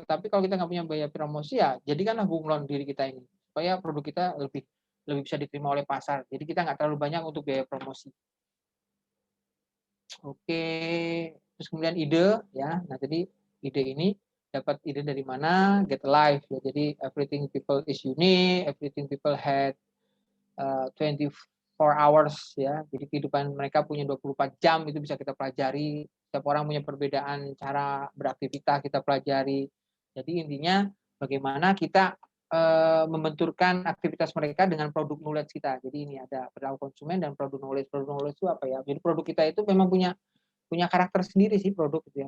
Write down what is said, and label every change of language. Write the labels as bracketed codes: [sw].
[id] Tetapi kalau kita nggak punya biaya promosi ya jadikanlah bunglon diri kita ini supaya produk kita lebih bisa diterima oleh pasar. Jadi kita nggak terlalu banyak untuk biaya promosi. Oke, terus kemudian ide ya. Nah, jadi ide ini dapat ide dari mana? [en] Get Life ya. Jadi everything people is unique, everything people had 24 hours ya. [id] Jadi kehidupan mereka punya 24 jam itu bisa kita pelajari. Setiap orang punya perbedaan cara beraktivitas kita pelajari. Jadi intinya bagaimana kita membenturkan aktivitas mereka dengan produk knowledge kita. Jadi ini ada perilaku konsumen dan produk knowledge. Produk knowledge itu apa ya? Jadi produk kita itu memang punya karakter sendiri sih produk gitu ya.